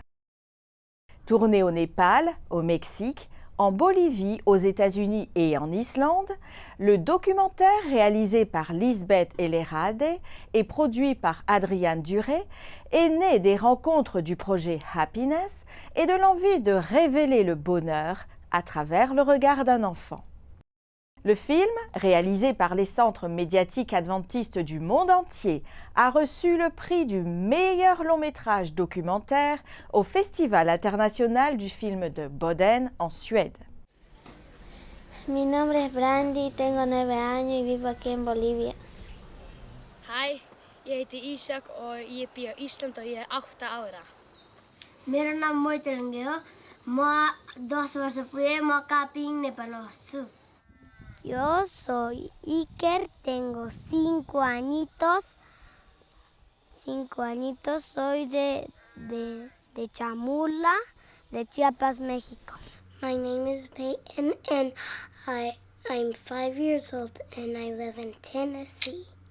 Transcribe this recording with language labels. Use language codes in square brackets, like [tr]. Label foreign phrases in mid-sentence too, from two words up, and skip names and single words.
[fr] Tourné au Népal, au Mexique, en Bolivie, aux États-Unis et en Islande, le documentaire réalisé par Lisbeth Elerade et produit par Adriane Duré est né des rencontres du projet Happiness et de l'envie de révéler le bonheur à travers le regard d'un enfant. Le film, réalisé par les centres médiatiques adventistes du monde entier, a reçu le prix du meilleur long-métrage documentaire au Festival international du film de Boden en Suède. [es] Mi nombre es Brandy, tengo 9 años y vivo aquí en Bolivia. [no] Hej, jeg heter Isak og jeg bor i Ísland og jeg er 8 ára. [ne] मेरो नाम मोइतरङ्गे हो म 10 वर्ष पुगेँ म कापिङ नेपालमा बस्छु [es] Yo soy Iker, tengo 5 añitos. 5 añitos, soy de Chamula, de Chiapas, México. [en] My name is Peyton and I'm 5 years old and I live in Tennessee.